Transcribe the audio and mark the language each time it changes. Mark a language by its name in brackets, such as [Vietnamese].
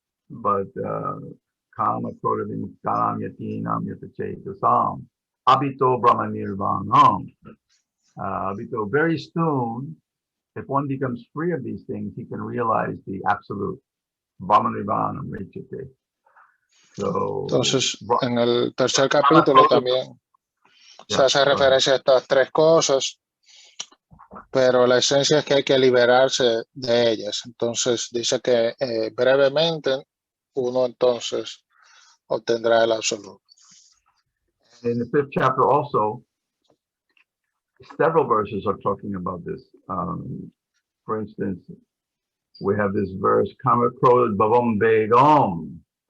[Sanskrit] But kama kroda vimuktanam yatinam yatachetasam abito brahma nirvanam. [English] Abito, very soon, if one becomes free of these things, he can realize the absolute brahma nirvanam richate. So, [Spanish] entonces, en el tercer capítulo también se hace referencia a estas 3 cosas, pero la esencia es que hay que liberarse de ellas. Entonces dice que brevemente uno entonces obtendrá el absoluto. [English] In the 5th chapter also, several verses are talking about this. For instance, we have this verse, Kama Krod Bhavam Begam.